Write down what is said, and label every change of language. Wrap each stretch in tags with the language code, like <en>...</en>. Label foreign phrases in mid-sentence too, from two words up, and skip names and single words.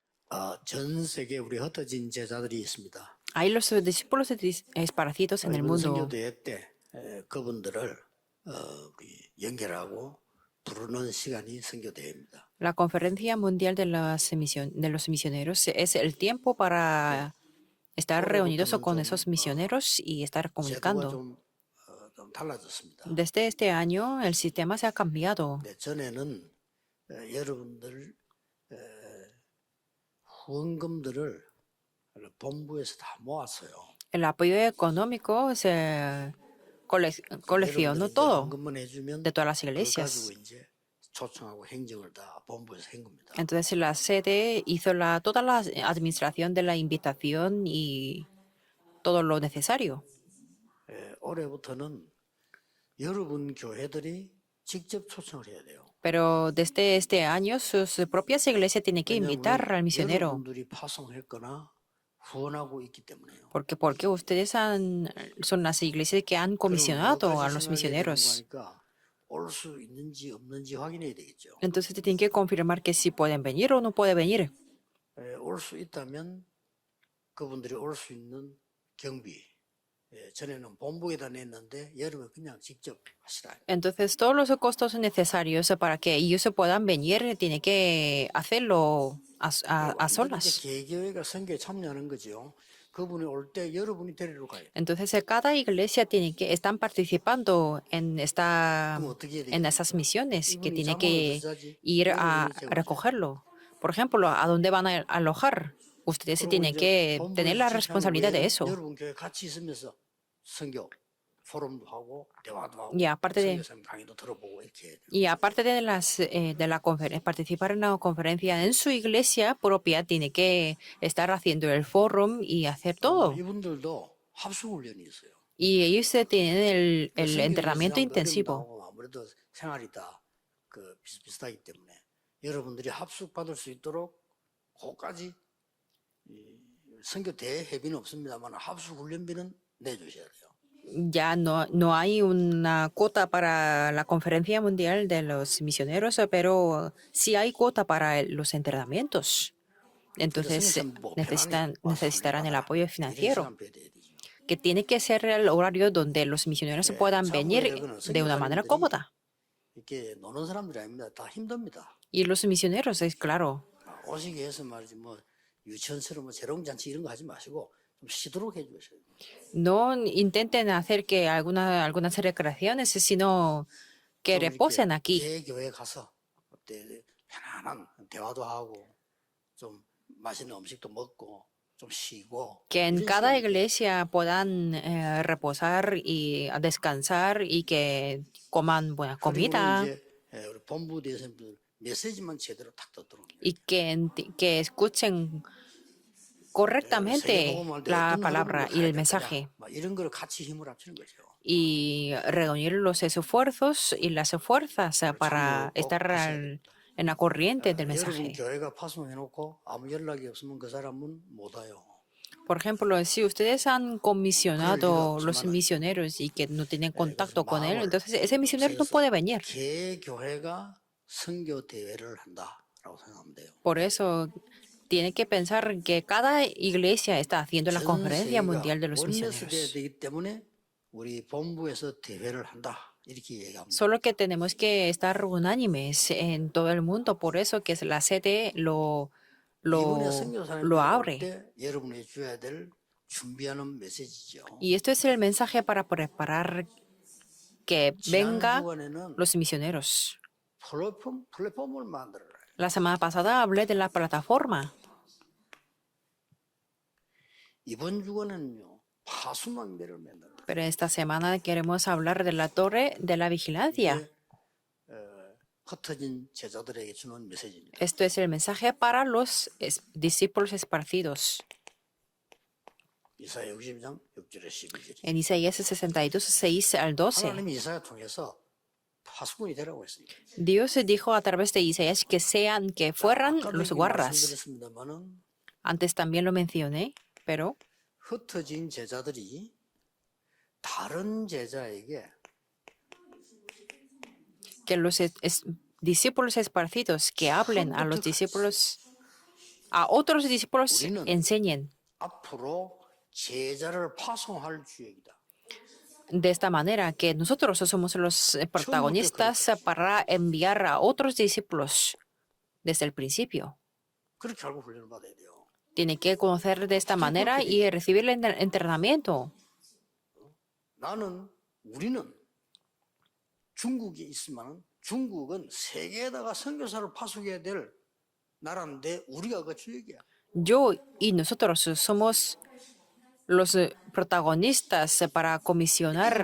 <ko>전 세계에 우리 흩어진 제자들이 있습니다.</ko> <es>Hay los discípulos esparcidos en el</es> <ko>이번</ko> <es>mundo.</es> <ko>선교대회 때 그분들을 우리 연결하고 부르는 시간이 선교대회입니다.</ko> <es>La Conferencia Mundial de los Misioneros es el tiempo para estar reunidos con esos misioneros y estar</es> <ko>제도가</ko> <es>comunicando.</es> <ko>좀 달라졌습니다.</ko> <es>Desde este año el sistema se ha cambiado.</es> <ko>전에는 여러분들 후원금들을 본부에서 다 모았어요.</ko> <es>El apoyo económico se coleccionó</es> <ko>여러분들이</ko> <es>todo</es> <ko>헌금만 해주면</ko> <es>de todas las</es> <ko>그걸</ko> <es>iglesias.</es> <ko>가지고 이제 초청하고 행정을 다 본부에서 한 겁니다.</ko> <es>Entonces la sede hizo toda la administración de la invitación y todo lo necesario.</es> <ko>올해부터는 여러분 교회들이 직접 초청을 해야 돼요.</ko> <es>Pero desde este año sus propias iglesias tienen que invitar al misionero.</es> <ko>여러분들이 파송했거나 후원하고 있기 때문에요.</ko> <es>Porque ustedes son las iglesias que han comisionado a los misioneros.</es> <ko>올수 있는지 없는지 확인해야 되겠죠.</ko> <es>Entonces tienen que confirmar que si pueden venir o no pueden venir.</es> <ko>올 수 있다면 그분들이 올 수 있는 경비. 전에는 본부에다 냈는데 여러분 그냥 직접 하시라.</ko> <es>Entonces todos los costos necesarios para que ellos puedan venir tienen que hacerlo a solas.</es> <ko>개교회가 선교에 참여하는 거죠. 그분이 올 때 여러분이 데리러 가요.</ko> <es>Entonces cada iglesia tiene que están participando en esas misiones que tiene que ir a recogerlo. Por ejemplo, ¿a dónde van a alojar? Ustedes se tienen que tener la responsabilidad de eso.</es> <ko>여러분 교회 같이 있으면서 선교 포럼도 하고 대화도 하고</ko> <es>Y aparte de</es> <ko>선교사님 강의도 들어보고 이렇게.</ko> <es>Y aparte de la conferencia, participar en la conferencia en su iglesia propia, tiene que estar haciendo el fórum y hacer todo.</es> <ko>이분들도 합숙 훈련이 있어요.</ko> <es>Y ellos tienen el entrenamiento intensivo.</es> <ko>아무래도 생활이 다 비슷비슷하기 때문에 여러분들이 합숙 받을 수 있도록 그까지 선교 대회비는 없습니다만 합숙 훈련비는 내주셔야 돼요.</ko> <es>Ya no hay una cuota para la conferencia mundial de los misioneros, pero sí hay cuota para los entrenamientos. Entonces necesitarán el apoyo financiero, que tiene que ser el horario donde los misioneros puedan venir de una manera cómoda.</es> <ko>이렇게 노는 사람들이 아닙니다. 다 힘듭니다.</ko> <es>Y los misioneros, es claro.</es> <ko>오시게 해서 말이지 유치원처럼 재롱잔치 이런 거 하지 마시고 좀 쉬도록 해주셔야 돼요.</ko> <es>No intenten hacer que algunas recreaciones, sino que reposen aquí.</es> <ko>교회 가서 그때 편안한 대화도 하고 좀 맛있는 음식도 먹고 좀 쉬고.</ko> <es>Que en cada iglesia puedan reposar y descansar y que coman buena comida.</es> <ko>우리 본부 대선들 메시지만 제대로 딱 듣도록.</ko> <es>Y que escuchen correctamente la palabra y el mensaje.</es> <ko>이런 걸 같이 힘을 합치는 거죠.</ko> <es>Y reunir los esfuerzos y las fuerzas para estar en la corriente del mensaje.</es> <ko>교회가 파송해놓고 아무 연락이 없으면 그 사람은 못 와요.</ko> <es>Por ejemplo, si ustedes han comisionado los misioneros y que no tienen contacto con él, entonces ese misionero no puede venir.</es> <ko>교회가 선교 대회를 한다라고 생각하면 돼요.</ko> <es>Por eso tiene que pensar que cada iglesia está haciendo la conferencia mundial de los misioneros.</es> <ko>되기 때문에 우리 본부에서 대회를 한다 이렇게 얘기합니다.</ko> <es>Solo que tenemos que estar unánimes en todo el mundo, por eso que la sede lo abre.</es> <ko>여러분이 줘야 될 준비하는 메시지죠.</ko> <es>Y esto es el mensaje para preparar que vengan los misioneros.</es> <ko>플랫폼을 만들어라.</ko> <es>La semana pasada hablé de la plataforma.</es> <ko>이번 주간은요 파수망대를 만들어라.</ko> <es>Pero esta semana queremos hablar de la torre de la vigilancia.</es> <ko>흩어진 제자들에게 주는 메시지입니다.</ko> <es>Esto es el mensaje para los discípulos esparcidos.</es> <ko>이사야 62장 6절에 12절이.</ko> <es>En Isaías 62, 6 al 12.</es> <ko>하나님이 이사야 통해서 파수꾼이 되라고 했습니다.</ko> <es>Dios dijo a través de Isaías que fueran los guardas.</es> <ko>말씀드렸습니다만은</ko> <es>Antes también lo mencioné, pero</es> <ko>흩어진 제자들이 다른 제자에게</ko> <es>que los discípulos esparcidos que hablen a los discípulos a otros discípulos</es> <ko>우리는</ko> <es>enseñen.</es> <ko>앞으로 제자를 파송할 주역이다.</ko> <es>De esta manera que nosotros somos los protagonistas para enviar a otros discípulos desde el principio.</es> <ko>그렇게 알고 훈련을 받아야 돼요.</ko> <es>Tiene que conocer de esta manera y recibir el entrenamiento.</es> <ko>우리는 중국에 있으면 중국은 세계에다가 선교사를 파송해야 될 나라인데 우리가 그 주역이야.</ko> <es>Yo y nosotros somos los protagonistas para comisionar</es>